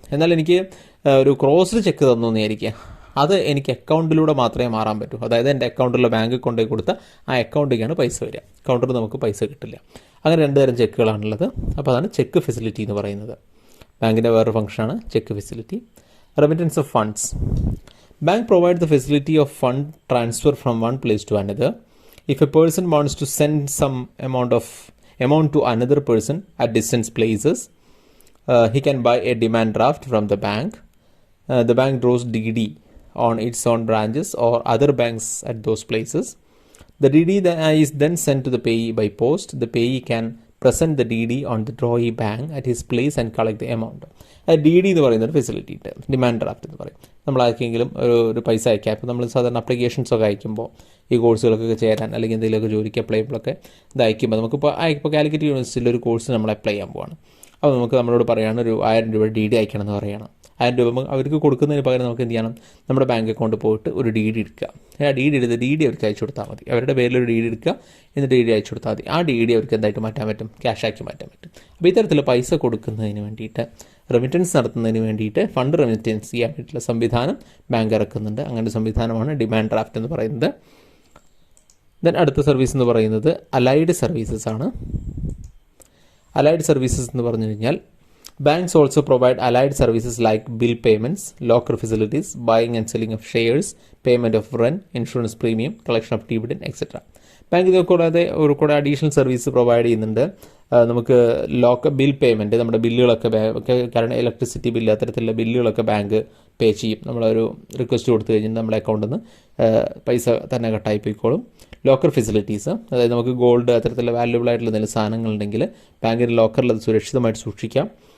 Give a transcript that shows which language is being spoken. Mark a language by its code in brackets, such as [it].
[ml] എന്നാൽ എനിക്ക് ഒരു ക്രോസ്ഡ് ചെക്ക് തന്നു എന്ന് വിചാരിക്കുക, അത് എനിക്ക് അക്കൗണ്ടിലൂടെ മാത്രമേ മാറാൻ പറ്റൂ. അതായത് എൻ്റെ അക്കൗണ്ടിലുള്ള ബാങ്കിൽ കൊണ്ടുപോയി കൊടുത്താൽ ആ അക്കൗണ്ടിലേക്കാണ് പൈസ വരിക, കൗണ്ടറിൽ നമുക്ക് പൈസ കിട്ടില്ല. അങ്ങനെ 2 തരം ചെക്കുകളാണുള്ളത്. അപ്പോൾ അതാണ് ചെക്ക് ഫെസിലിറ്റി എന്ന് പറയുന്നത്. ബാങ്കിൻ്റെ വേറൊരു ഫംഗ്ഷനാണ് check facility. Remittance of funds. [en] Bank provides the facility of fund transfer from one place to another. If a person wants to send some amount to another person at distant places, he can buy a demand draft from the bank. The bank draws DD on its own branches or other banks at those places. The DD is then sent to the payee by post. The payee can present the DD on the drawee bank at his place and collect the amount. [ml] DD എന്ന് പറയുന്നൊരു facility ഉണ്ട്, demand draft എന്ന് പറയും. നമ്മളാർക്കെങ്കിലും ഒരു പൈസ അയക്കാം. ഇപ്പോൾ നമ്മൾ സാധാരണ അപ്ലിക്കേഷൻസൊക്കെ അയക്കുമ്പോൾ ഈ കോഴ്സുകൾക്കൊക്കെ ചേരാൻ അല്ലെങ്കിൽ എന്തെങ്കിലുമൊക്കെ ജോലിക്ക് അപ്ലൈ ചെയ്യുമ്പോഴൊക്കെ ഇത് അയക്കുമ്പോൾ നമുക്കിപ്പോൾ കാലിക്കറ്റ് യൂണിവേഴ്സിറ്റിയിൽ ഒരു കോഴ്സ് നമ്മൾ അപ്ലൈ ചെയ്യാൻ പോവാണ്. അപ്പോൾ നമുക്ക് നമ്മളോട് പറയുകയാണ് ഒരു 1000 രൂപ DD അയക്കണം എന്ന് പറയുകയാണ്. 1000 രൂപ അവർക്ക് കൊടുക്കുന്നതിന് പകരം നമുക്ക് എന്ത് ചെയ്യണം, നമ്മുടെ ബാങ്ക് അക്കൗണ്ട് പോയിട്ട് ഒരു DD എടുക്കുക. ആ DD എടുത്ത് DD അവർക്ക് അയച്ചു കൊടുത്താൽ മതി. അവരുടെ പേരിലൊരു DD എടുക്കുക, എന്നിട്ട് DD അയച്ചു കൊടുത്താൽ മതി. ആ DD അവർക്ക് എന്തായിട്ട് മാറ്റാൻ പറ്റും, ക്യാഷാക്കി മാറ്റാൻ പറ്റും. അപ്പോൾ ഇത്തരത്തിൽ പൈസ കൊടുക്കുന്നതിന് വേണ്ടിയിട്ട്, റെമിറ്റൻസ് നടത്തുന്നതിന് വേണ്ടിയിട്ട്, ഫണ്ട് റെമിറ്റൻസ് ചെയ്യാൻ വേണ്ടിയിട്ടുള്ള സംവിധാനം ബാങ്ക് ഇറക്കുന്നുണ്ട്. അങ്ങനെ ഒരു സംവിധാനമാണ് ഡിമാൻഡ് ഡ്രാഫ്റ്റ് എന്ന് പറയുന്നത്. ദെൻ അടുത്ത സർവീസ് എന്ന് പറയുന്നത് അലൈഡ് സർവീസസ് ആണ്. അലൈഡ് സർവീസസ് എന്ന് പറഞ്ഞു കഴിഞ്ഞാൽ [en] banks also provide allied services like bill payments, locker facilities, buying and selling of shares, payment of rent, insurance premium, collection of dividend, etc. [ml] Bank ഇതൊക്കെ കൂടാതെ കൂടെ അഡീഷണൽ സർവീസ് പ്രൊവൈഡ് ചെയ്യുന്നുണ്ട്. നമുക്ക് bill payment, നമ്മുടെ ബില്ലുകളൊക്കെ കാരണം ഇലക്ട്രിസിറ്റി ബില്ല് അത്തരത്തിലുള്ള ബില്ലുകളൊക്കെ bank പേ ചെയ്യും. നമ്മളൊരു റിക്വസ്റ്റ് കൊടുത്തു കഴിഞ്ഞാൽ നമ്മുടെ അക്കൗണ്ടിൽ നിന്ന് പൈസ തന്നെ കട്ടായി പോയിക്കോളും. ലോക്കർ ഫെസിലിറ്റീസ്, അതായത് നമുക്ക് ഗോൾഡ് അത്തരത്തിലുള്ള വാല്യുബിൾ ആയിട്ടുള്ള എന്തെങ്കിലും സാധനങ്ങളുണ്ടെങ്കിൽ ബാങ്കിൻ്റെ ലോക്കറിൽ അത് സുരക്ഷിതമായിട്ട് സൂക്ഷിക്കാം.